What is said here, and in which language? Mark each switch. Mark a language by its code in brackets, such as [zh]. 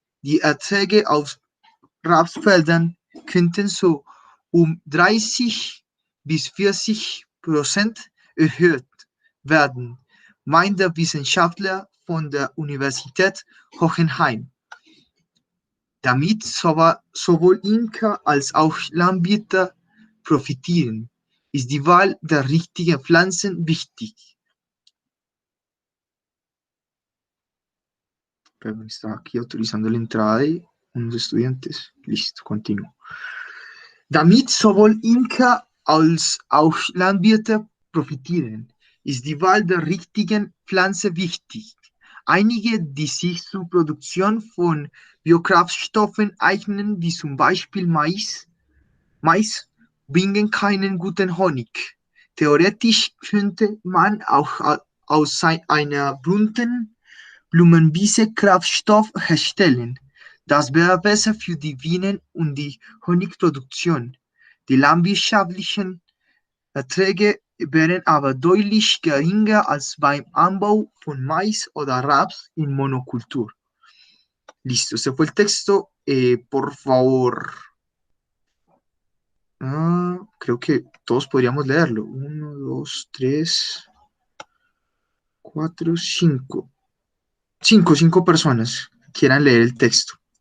[de] Die Erträge auf Rapsfeldern könnten so um 30 bis 40% erhöht werden, meint der Wissenschaftler von der Universität Hohenheim. Damit sowohl Imker als auch Landwirte profitieren, ist die Wahl der richtigen Pflanzen wichtig. [es] Perdón, estaba aquí autorizando la entrada de unos estudiantes. Listo, continúo. [de] Damit sowohl Imker als auch Landwirte profitieren, ist die Wahl der richtigen Pflanze wichtig. Einige, die sich zur Produktion von Biokraftstoffen eignen, wie zum Beispiel Mais, bringen keinen guten Honig. Theoretisch könnte man auch aus einer bunten Blumenwiese Kraftstoff herstellen. Das wäre besser für die Bienen und die Honigproduktion. Die landwirtschaftlichen Erträge wären aber deutlich geringer als beim Anbau von Mais oder Raps in Monocultur. [es] Listo, ese fue el texto. Por favor, creo que todos podríamos leerlo. 1, 2, 3, 4, 5. cinco personas que quieran leer el texto.